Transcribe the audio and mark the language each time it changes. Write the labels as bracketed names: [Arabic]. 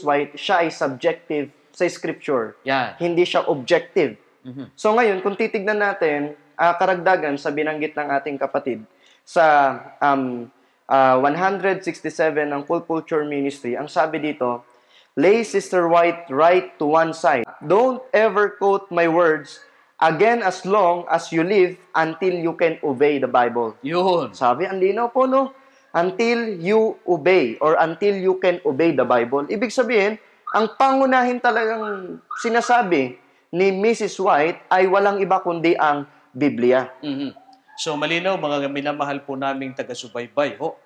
[Filipino] White, siya ay subjective sa scripture. Yan. Hindi siya objective. So ngayon, kung titignan natin, karagdagan sa binanggit ng ating kapatid, sa 167 ng Full Culture Ministry, ang sabi dito, [English] lay Sister White right to one side. Don't ever quote my words again as long as you live until you can obey the Bible. [Filipino] Yun. Sabi, ang linaw po, no? [English] Until you obey or until you can obey the Bible. [Filipino] Ibig sabihin, ang pangunahin talagang sinasabi ni Mrs. White ay walang iba kundi ang Biblia. So malinaw, mga minamahal po naming taga-subaybay.